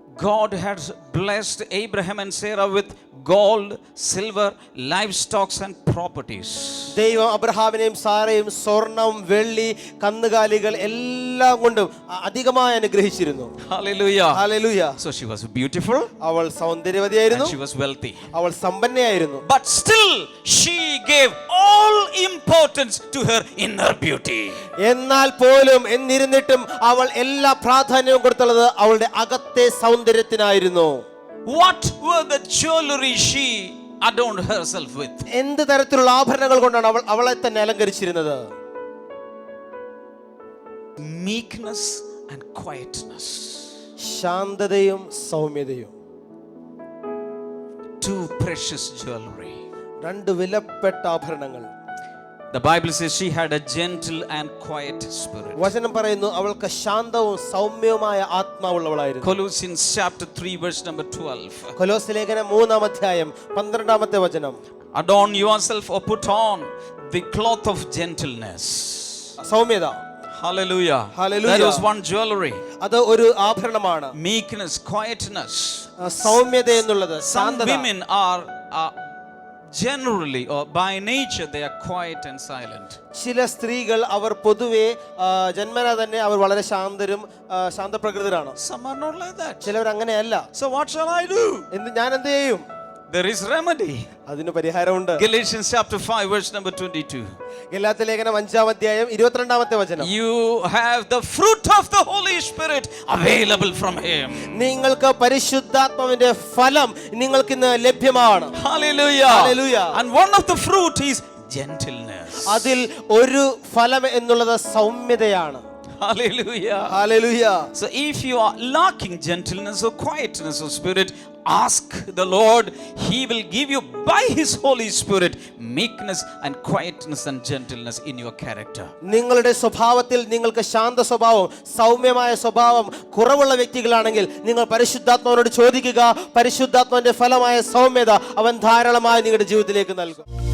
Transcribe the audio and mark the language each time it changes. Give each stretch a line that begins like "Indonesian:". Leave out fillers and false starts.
English: God had blessed Abraham and Sarah with gold, silver, livestock and properties.
Malayalam: ദൈവം അബ്രഹാമിനെയും സാറയും സ്വർണം, വെള്ളി, കന്നുകാലികൾ എല്ലാം കൊണ്ടും അധികമായി അനുഗ്രഹിച്ചിരുന്നു. Hallelujah. Hallelujah.
English: So she was beautiful.
Malayalam: അവൾ സൗന്ദര്യവതിയായിരുന്നു.
English: And she was wealthy.
Malayalam: അവൾ സമ്പന്നയായിരുന്നു.
English: But still she gave all importance to her inner beauty.
Malayalam: എന്നാൽ പോലും എന്നിരുന്നിട്ടും അവൾ എല്ലാ പ്രാധാന്യവും കൊടുത്തുള്ളത് അവളുടെ അകത്തെ സൗന്ദര്യത്തിനായിരുന്നു.
English: What were the jewelry she adorned herself with?
Malayalam: എന്ത് തരത്തിലുള്ള ആഭരണങ്ങൾ കൊണ്ടാണ് അവൾ അവളെ തന്നെ അലങ്കരിച്ചിരുന്നത്?
English: Meekness and quietness.
Malayalam: ശാന്തതയും സൗമ്യതയും.
English: Two precious jewelry.
Malayalam: രണ്ട് വിലപ്പെട്ട ആഭരണങ്ങൾ.
English: The Bible says she had a gentle and quiet spirit.
Malayalam: വചനം പറയുന്നു അവൾക്ക് ശാന്തവും സൗമ്യവുമായ ആത്മാവുള്ളവളായിരുന്നു.
English: Colossians chapter 3 verse number 12.
Malayalam: കൊലോസ്യ ലേഖനം 3-ാം അധ്യായം 12-ാമത്തെ വചനം.
English: Adorn yourself or put on the cloth of gentleness.
Malayalam: സൗമ്യത. Hallelujah. Hallelujah.
English: That was one jewelry.
Malayalam: അത് ഒരു ആഭരണമാണ്.
English: Meekness, quietness.
Malayalam: സൗമ്യത എന്നുള്ളത്
English: Some
Malayalam: ശാന്തത.
English: women are generally or by nature they are quiet and silent.
Malayalam: ചില സ്ത്രീകൾ അവർ പൊതുവെ ജന്മനാ തന്നെ അവർ വളരെ ശാന്തരും ശാന്തപ്രകൃതരാണ്.
English: Some are not like that.
Malayalam: ചിലവർ അങ്ങനെയല്ല.
English: So what shall I do?
Malayalam: ഞാൻ എന്ത് ചെയ്യും?
English: There is remedy.
Malayalam: അതിന് പരിഹാരമുണ്ട്.
English: Galatians chapter 5 verse number 22.
Malayalam: Galatia ലേഖനം 5-ാം അധ്യായം 22-ാമത്തെ വചനം.
English: You have the fruit of the Holy Spirit available from him.
Malayalam: നിങ്ങൾക്ക് പരിശുദ്ധാത്മാവിന്റെ ഫലം നിങ്ങൾക്ക് ഇന്ന് ലഭ്യമാണ്. Hallelujah. Hallelujah.
English: And one of the fruit is gentleness.
Malayalam: അതിൽ ഒരു ഫലം എന്നുള്ളത് സൗമ്യതയാണ്. Hallelujah. Hallelujah.
English: So if you are lacking gentleness or quietness of spirit, ask the Lord. He will give you by his Holy Spirit meekness and quietness and gentleness in your character.
Malayalam: നിങ്ങളുടെ സ്വഭാവത്തിൽ നിങ്ങൾക്ക് ശാന്ത സ്വഭാവം സൗമ്യമായ സ്വഭാവം കുറവുള്ള വ്യക്തികളാണെങ്കിൽ നിങ്ങൾ പരിശുദ്ധാത്മാവിനോട് ചോദിക്കുക. പരിശുദ്ധാത്മാവിന്റെ ഫലമായ സൗമ്യത അവൻ ധാരാളമായി നിങ്ങളുടെ ജീവിതത്തിലേക്ക് നൽകും.